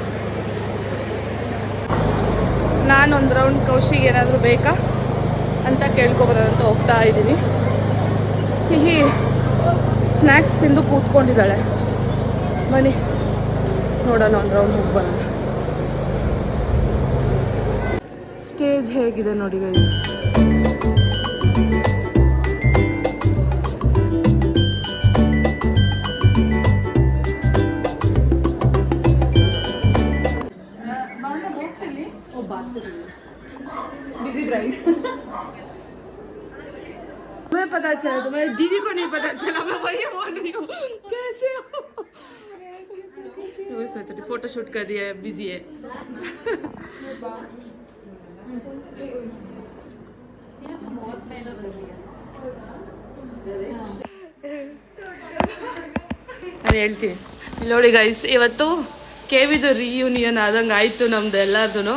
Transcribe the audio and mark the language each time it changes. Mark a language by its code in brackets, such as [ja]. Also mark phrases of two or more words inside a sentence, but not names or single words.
[kn] ನಾನೊಂದು ರೌಂಡ್ ಕೌಶಿಗೆ ಏನಾದರೂ ಬೇಕಾ ಅಂತ ಕೇಳ್ಕೊಬರೋಣ ಅಂತ ಹೋಗ್ತಾ ಇದ್ದೀನಿ. ಸಿಹಿ ಸ್ನ್ಯಾಕ್ಸ್ ತಿಂದು ಕೂತ್ಕೊಂಡಿದ್ದಾಳೆ. ಬನ್ನಿ ನೋಡೋಣ, ಒಂದು ರೌಂಡ್ ಹೋಗಿ ಬರೋಣ. ಸ್ಟೇಜ್ ಹೇಗಿದೆ ನೋಡಿ ಗೈಸ್. [en] busy bride [hi] तुम्हें पता चला, तुम्हारी दीदी को नहीं पता चला, मैं वही बोल रही हूँ. कैसे हो? वो सोच रही फोटो शूट कर रही है, बिजी है. [kn] ನಾನು ಹೇಳ್ತೀನಿ. ಇಲ್ಲಿ ನೋಡಿ ಗೈಸ್, ಇವತ್ತು ಕೆವಿದು ರಿಯೂನಿಯನ್ ಆದಂಗೆ ಆಯಿತು ನಮ್ದು ಎಲ್ಲರದು.